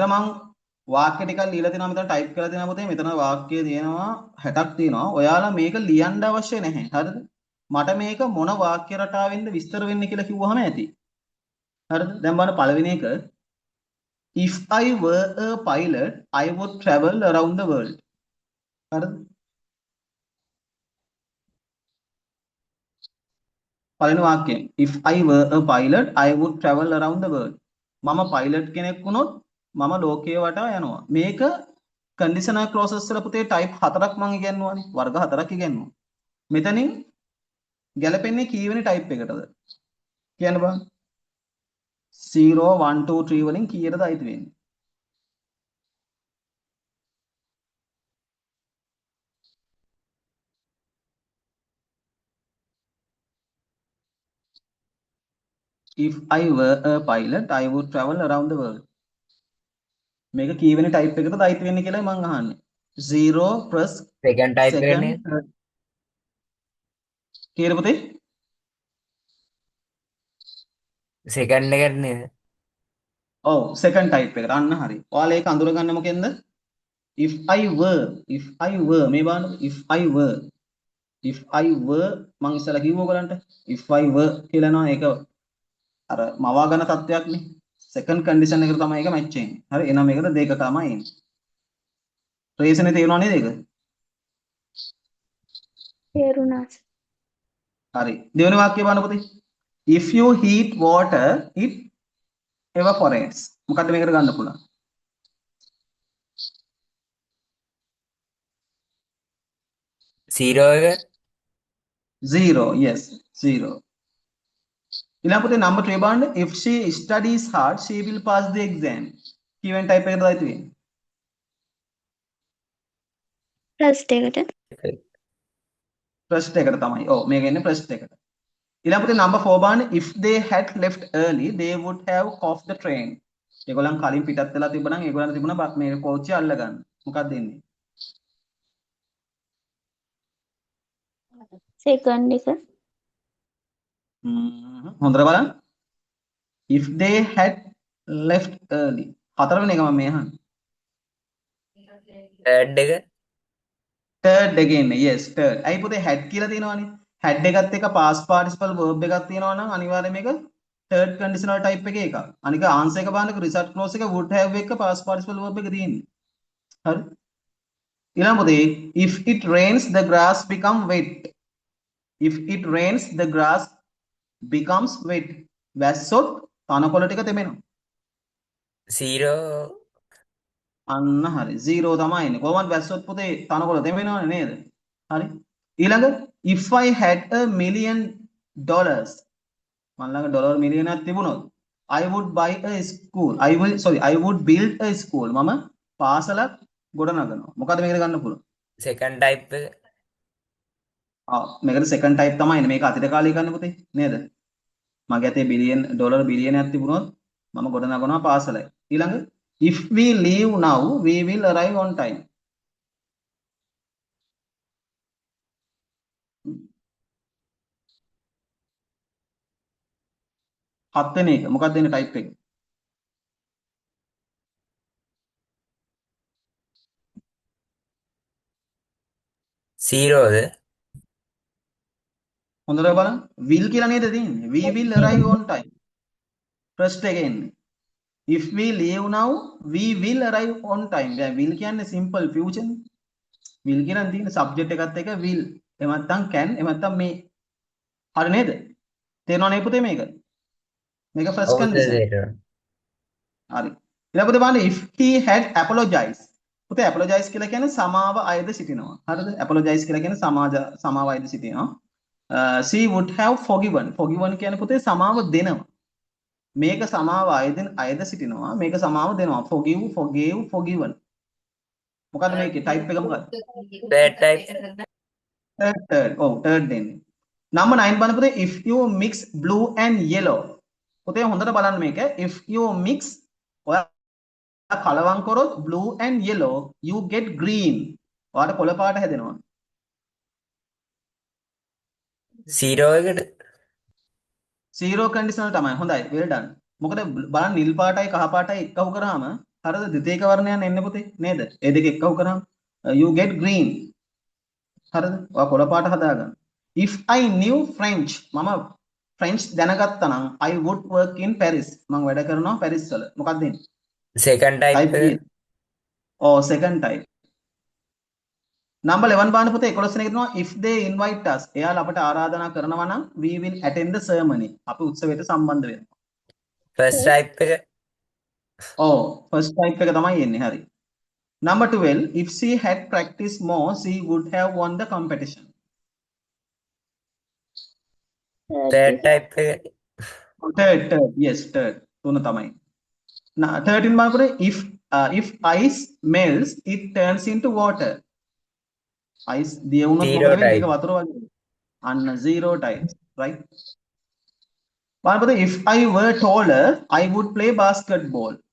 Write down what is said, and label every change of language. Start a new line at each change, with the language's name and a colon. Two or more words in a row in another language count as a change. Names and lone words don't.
Sinhala: මම වාක්‍ය ටිකක් ලියලා තියෙනවා මෙතන ටයිප් කරලා තියෙනවා පුතේ මෙතන වාක්‍ය තියෙනවා 60ක් තියෙනවා ඔයාලා මේක ලියන්න අවශ්‍ය නැහැ හරිද මට මේක මොන වාක්‍ය රටාවෙන්ද විස්තර වෙන්නේ කියලා කිව්වහම ඇති හරිද දැන් බලන්න පළවෙනි එක
English: if I were a pilot I would travel around the world
Sinhala: හරිද පළවෙනි වාක්‍යයෙන්
English: if I were a pilot I would travel around the world
Sinhala: මම පයිලට් කෙනෙක් වුණොත් මම ලෝකයේ වටා යනවා මේක කන්ඩිෂනල් ක්ලෝසස් වල පුතේ ටයිප් 4ක් මම ඉගෙනුවානේ වර්ග 4ක් ඉගෙනුවා මෙතනින් ගැලපෙන්නේ කීවෙනි ටයිප් එකටද කියන්න බෑ 0 1 2 3 වලින් කීයටද අයිති වෙන්නේ
English: if I were a pilot I would travel around the world
Sinhala: මේක කීවෙනි ටයිප් එකටද අයිති වෙන්නේ කියලා මම අහන්නේ
English: 0 plus second type
Sinhala: second එකනේ කීයද පුතේ second එකට නේද ඔව්
English: second type
Sinhala: එකට අන්න හරි ඔයාලා ඒක අඳුරගන්න මොකෙන්ද
English: if I were
Sinhala: මේ බලන්න
English: if I were
Sinhala: මං ඉස්සලා කිව්ව ඔයගලන්ට
English: if I were
Sinhala: කියලා නෝ ඒක අර මවා ගන්න තත්ත්වයක් නේ
English: second condition
Sinhala: එකට තමයි ඒක match වෙන්නේ හරි එහෙනම් මේකට දෙක තමයි එන්නේ ට්‍රේස්නේ තේරුණා නේද ඒක තේරුණා. හරි දෙවෙනි වාක්‍යය බලන්න පුතේ
English: if you heat water it evaporates
Sinhala: මොකද්ද මේකට ගන්න පුළුවන් 0 එක
English: 0 yes 0
Sinhala: ඊළඟ පුතේ
English: number 3 බලන්න if she studies hard she will pass the exam
Sinhala: කීවෙන් type එකකටද අයිති වෙන්නේ ප්‍රස්ට් එකට. ප්‍රශ්න එකට තමයි ඔව් මේක එන්නේ ප්‍රශ්න එකට ඊළඟ පුතේ number 4 බලන්න
English: if they had left early they would have caught the train
Sinhala: ඒගොල්ලන් කලින් පිටත් වෙලා තිබුණා නම් ඒගොල්ලන් තිබුණා මේ කෝච්චිය අල්ල ගන්න. මොකක්ද එන්නේ? සෙකන්ඩ් එක. හොඳට බලන්න.
English: If they had left early.
Sinhala: හතරවෙනි එක මම මේ අහන්නේ. third එක
English: third again. Yes, third.
Sinhala: අයි පුතේ had කියලා තියෙනවනේ. had එකත් එක
English: past participle verb
Sinhala: එකක් තියෙනවා නම් අනිවාර්යයෙන් මේක
English: third conditional type
Sinhala: එකේ එකක්.
English: අනික answer
Sinhala: එක බලන්නකො
English: result clause එක would have එක past participle verb
Sinhala: එක තියෙන්නේ. හරි. ඊළඟ පුතේ
English: if it rains the grass become wet. If it rains the grass becomes wet.
Sinhala: වැස්සොත් තනකොළ ටික තෙමෙනවා. zero අන්න හරි 0 තමයි එන්නේ. කොහොමද වැස්සොත් පුතේ තනකොළ තෙමෙනවනේ නේද? හරි. ඊළඟ
English: if I had $1 million
Sinhala: මම ළඟ ඩොලර් මිලියනක් තිබුණොත්
English: I would buy a school. I would build a school.
Sinhala: මම පාසලක් ගොඩනගනවා. මොකද මේකට ගන්න පුළුවන්?
English: second type එක
Sinhala: මේකට
English: second type
Sinhala: තමයි එන්නේ. මේක අතීත කාලේ ගන්න පුතේ නේද? මගේ අතේ ඩොලර් බිලියනයක් තිබුණොත් මම ගොඩනගනවා පාසලයි.
English: ඊළඟ if we leave now we will arrive on time.
Sinhala: හත්වෙනි එක මොකක්ද එන්නේ type එක? zero ද හොඳට බලන්න. will කියලා නේද තියෙන්නේ?
English: We will arrive on time. first එක එන්නේ. If we leave now we will arrive on time.
Sinhala: දැන් will කියන්නේ
English: simple future
Sinhala: නේ. will කියන තියෙන subject එකත් එක will. එහෙම නැත්නම් can එහෙම නැත්නම් may. හරි නේද? තේරෙනව නේ පුතේ මේක? මේක first condition.
English: හරි. ඊළඟට බලන්න if he had apologized.
Sinhala: පුතේ apologize කියලා කියන්නේ සමාව අයද සිටිනවා. හරිද? apologize කියලා කියන්නේ සමාව අයද සිටිනවා.
English: She would have forgiven.
Sinhala: Forgiven කියන්නේ පුතේ සමාව දෙනවා. මේක සමාව අයද සිටිනවා. මේක සමාව දෙනවා.
English: Forgive, forgave, forgiven.
Sinhala: මොකද්ද මේකේ type එක මොකද්ද?
English: third type third. third දෙන්නේ. number 9
Sinhala: බලන්න පුතේ
English: if you mix blue and yellow.
Sinhala: පුතේ හොඳට බලන්න මේක.
English: if you mix
Sinhala: ඔයා කලවම් කරොත්
English: blue and yellow you get green.
Sinhala: ඔයාට කොළ පාට හැදෙනවා. zero එකට
English: zero conditional
Sinhala: තමයි. හොඳයි.
English: well done.
Sinhala: මොකද බලන්න නිල් පාටයි කහ පාටයි එක්කව කරාම හරිද ද්විතීයික වර්ණයන් එන්නේ පුතේ නේද? ඒ දෙක එක්කව කරාම
English: you get green.
Sinhala: හරිද? ඔයා කොළ පාට හදාගන්න.
English: if I knew French
Sinhala: මම French දැනගත්තා නම්
English: I would work in Paris.
Sinhala: මම වැඩ කරනවා පැරිස් වල. මොකක්ද එන්නේ?
English: second type එක second type. number 11
Sinhala: බලන්න පුතේ
English: 11
Sinhala: වෙනි එක තියෙනවා
English: if they invite us.
Sinhala: එයාලා අපට ආරාධනා කරනවා නම්
English: we will attend the ceremony.
Sinhala: අපි උත්සවයට සම්බන්ධ වෙනවා.
English: first type එක first type
Sinhala: එක තමයි එන්නේ. හරි.
English: number 12 if she had practiced more she would have won the competition. third type එක third yes third
Sinhala: තුන තමයි.
English: 13
Sinhala: බලන්න පුතේ
English: if ice melts it turns into water.
Sinhala: ice දිය වුණොත් මොකද Zero වෙන්නේ? ඒක type. වතුර වගේ. අන්න
English: zero type right.
Sinhala: බලන්න පුතේ
English: if I were taller I would play basketball.